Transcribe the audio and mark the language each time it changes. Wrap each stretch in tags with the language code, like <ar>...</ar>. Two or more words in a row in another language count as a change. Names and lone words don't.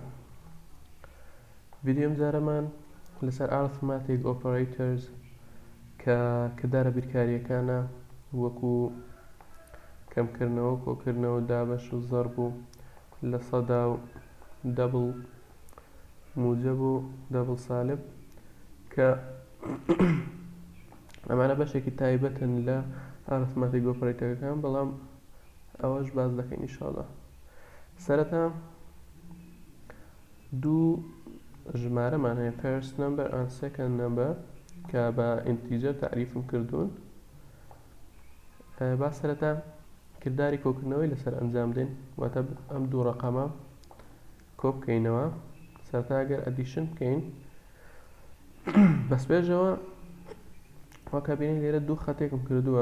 <ckb>ڤیدیۆم جارەمان لەسەر</ckb> <en>Arithmetic Operators</en> <ckb>کە دارە بیرکاریەکانە وەکو کەمکردنەوە، کۆکردنەوە، دابەش و زەرب و لە سەدا و دەبڵ موجب و دەبڵ سالب کە ئەمانە بەشێکی تایبەتن لە</ckb> <en>Arithmetic Operators</en> <ckb>بەڵام ئەوەش باز دەکەین ئینشاڵڵا. سەرەتا دوو ژمارەمان هەیە</ckb> <en>first number and second number</en> <ckb>کە بە integer تعریفم کردوون. با سەرەتا کردداری کۆکردنەوەی لەسەر ئەنجام دێن، واتە ئەم دوو ڕەقەمە کۆ بکەینەوە. سەرەتا ئەگەر ئەدیشن بکەین بەس پێشەوە وەکە بینین لێرە دوو خەتێکم کردووە.</ckb>